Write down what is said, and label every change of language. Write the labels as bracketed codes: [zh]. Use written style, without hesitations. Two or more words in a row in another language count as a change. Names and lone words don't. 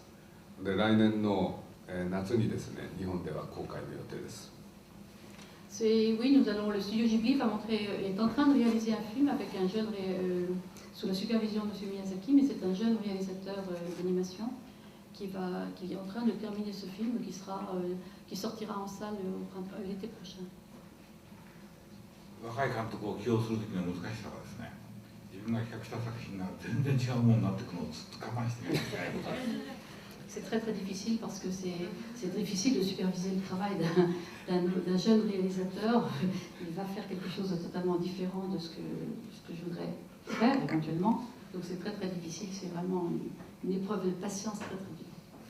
[ja] で、来年の、夏にですね、日本では公開の予定です。 [fr] Oui, le studio Ghibli est en train de réaliser un film avec un jeune, sous la supervision de M. Miyazaki, mais c'est un jeune réalisateur d'animation qui est en train de terminer ce film qui sortira en salle l'été prochain. [ja] 若い監督を起用するときの難しさはですね、自分が企画した作品が全然違うものになっていくのをずっと我慢していかなきゃいけないことです。 [fr] C'est très très difficile parce que c'est difficile de superviser le travail d'un jeune réalisateur. Il va faire quelque chose de totalement différent de ce que je voudrais faire éventuellement. Donc c'est très très difficile, c'est vraiment une épreuve de patience très très dure.